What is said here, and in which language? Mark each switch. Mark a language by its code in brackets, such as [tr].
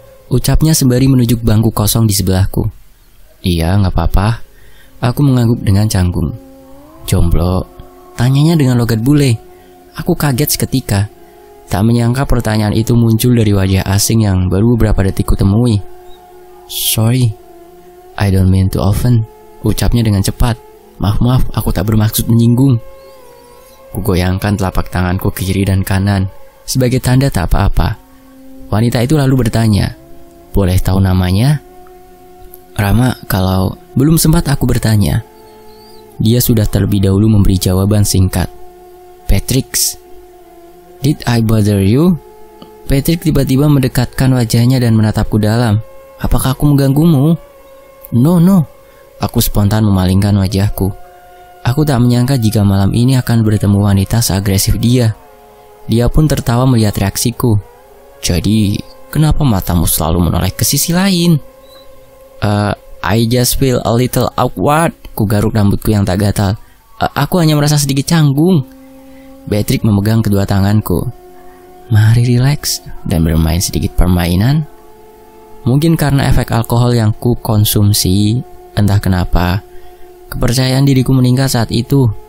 [id] ucapnya sembari menunjuk bangku kosong di sebelahku. "Iya, gak apa-apa." Aku mengangguk dengan canggung. "Jomblo?" tanyanya dengan logat bule. Aku kaget seketika. Tak menyangka pertanyaan itu muncul dari wajah asing yang baru beberapa detik kutemui. [en] "Sorry, I don't mean to offend," ucapnya dengan cepat. [id] Maaf, aku tak bermaksud menyinggung." Kugoyangkan telapak tanganku ke kiri dan kanan sebagai tanda tak apa-apa. Wanita itu lalu bertanya, "Boleh tahu namanya?" "Rama, kalau..." Belum sempat aku bertanya, dia sudah terlebih dahulu memberi jawaban singkat. "Patrick." [en] "Did I bother you?" [id] Patrick tiba-tiba mendekatkan wajahnya dan menatapku dalam. "Apakah aku mengganggumu?" No. Aku spontan memalingkan wajahku. Aku tak menyangka jika malam ini akan bertemu wanita seagresif dia. Dia pun tertawa melihat reaksiku. "Jadi, kenapa matamu selalu menoleh ke sisi lain?" [en] I just feel a little awkward." [id] Ku garuk rambutku yang tak gatal. Aku hanya merasa sedikit canggung." Patrick memegang kedua tanganku. "Mari relax dan bermain sedikit permainan." Mungkin karena efek alkohol yang ku konsumsi, entah kenapa, kepercayaan diriku meningkat saat itu.